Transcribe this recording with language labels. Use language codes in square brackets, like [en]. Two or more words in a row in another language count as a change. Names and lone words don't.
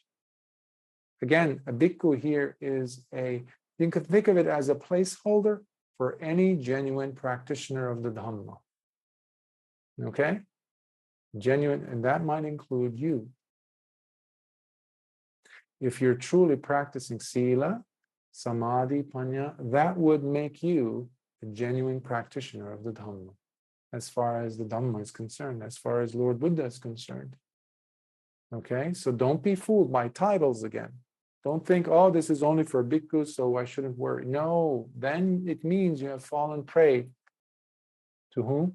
[en] Again, a bhikkhu here is you can think of it as a placeholder for any genuine practitioner of the Dhamma. Okay? Genuine, and that might include you. If you're truly practicing [pi] sila, samadhi, panya, [en] that would make you a genuine practitioner of the Dhamma, as far as the Dhamma is concerned, as far as Lord Buddha is concerned. Okay, so don't be fooled by titles again. Don't think, oh, this is only for bhikkhu, so I shouldn't worry. No, then it means you have fallen prey to whom?